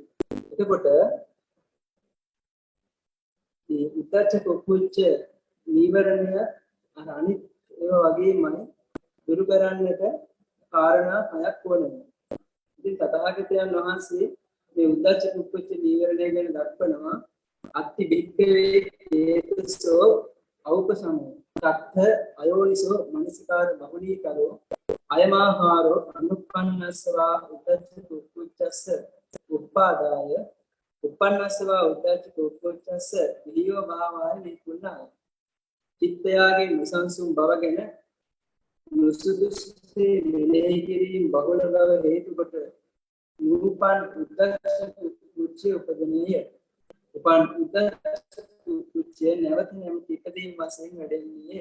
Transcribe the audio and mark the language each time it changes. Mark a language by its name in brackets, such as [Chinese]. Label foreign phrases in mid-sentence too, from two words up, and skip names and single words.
[Sinhala] එතකොට මේ [Pali] උද්දච්ච කුක්කුච්ච [Sinhala] නීවරණය අර අනිත් ඒවා වගේමයි දුරු කරන්නට කාරණා හයක් ඕනේ. ඉතින් තථාගතයන් වහන්සේ මේ උද්දච්ච කුක්කුච්ච නීවරණය ගැන දක්වනවා [Pali] අත්ති බික්කවේ හේතුසෝ අවපසමෝ තත්ථ අයෝනිසෝ මනසිකාර බහුලීකරෝ අයමාහාරෝ අනුප්පන්නස්සවා උද්දච්ච කුක්කුච්චස්ස උප්පාදාය උප්පන්නස්සවා උද්දච්ච කුක්කුච්චස්ස විලියෝ භාවාය නිකුණාය. [Sinhala] චිත්තයාගේ නොසන්සුන් බව ගැන නුසුදුසේ මෙනෙහි කිරීම බහුල බව හේතු කොට නූපන් [Pali] උද්දච්ච කුක්කුච්ච [Sinhala] උපදිනේය. උපන් [Pali] උද්දච්ච කුක්කුච්ච [Sinhala] නැවත නැවත ඉදීම වශයෙන් වැඩෙන්නේ.